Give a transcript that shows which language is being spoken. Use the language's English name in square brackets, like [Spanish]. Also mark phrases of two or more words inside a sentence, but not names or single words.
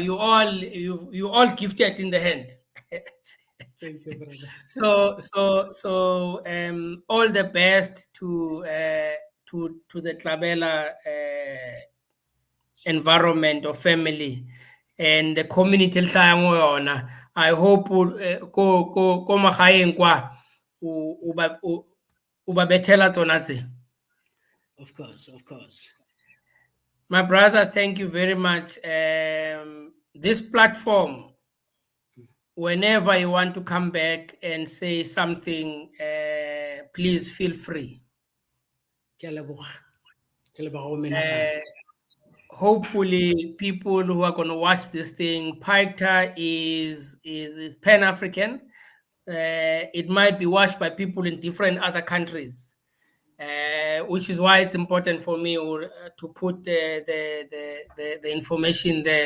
[English] You all gifted in the hand. Thank you, brother. So all the best to the Tlabela environment or family and the community [Tswana] elihlaya mo yona. [English] I hope [Tswana] ko magaeng kwa o ba bethela tsona tse. [English] Of course, of course. My brother, thank you very much. This platform, whenever you want to come back and say something, please feel free. [Tswana] Ke a leboga. Ke leboga go menagane. [English] Uh, Hopefully, people who are going to watch this thing, Paita is Pan African. It might be watched by people in different other countries, which is why it's important for me to put the information there.